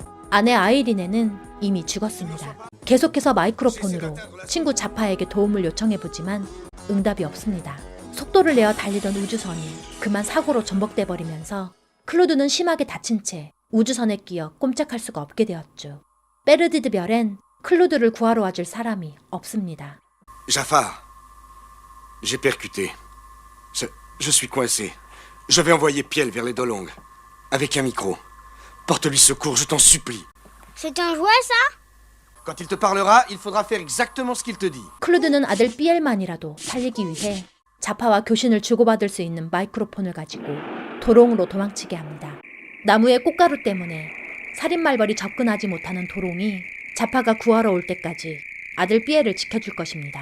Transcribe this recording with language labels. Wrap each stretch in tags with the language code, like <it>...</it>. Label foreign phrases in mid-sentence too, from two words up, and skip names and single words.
<ko>아내 아이린에는 이미 죽었습니다. 계속해서 마이크로폰으로 친구 자파에게 도움을 요청해보지만 응답이 없습니다. 속도를 내어 달리던 우주선이 그만 사고로 전복돼 버리면서 클루드는 심하게 다친 채 우주선에 끼어 꼼짝할 수가 없게 되었죠. 베르디드별엔 클루드를 구하러 와줄 사람이 없습니다.</ko> <fr>Jafar, j'ai percuté. Je suis coincé. Je vais envoyer Piel vers les Dolongs. Avec un micro. Porte-lui secours, je t'en supplie. C'est un jouet, ça? Quand il te parlera, il faudra faire exactement ce qu'il te dit.</fr> <ko>클루드는 아들 삐엘만이라도 살리기 위해 자파와 교신을 주고받을 수 있는 마이크로폰을 가지고 도롱으로 도망치게 합니다. 나무의 꽃가루 때문에 살인말벌이 접근하지 못하는 도롱이 자파가 구하러 올 때까지 아들 삐엘을 지켜줄 것입니다.</ko>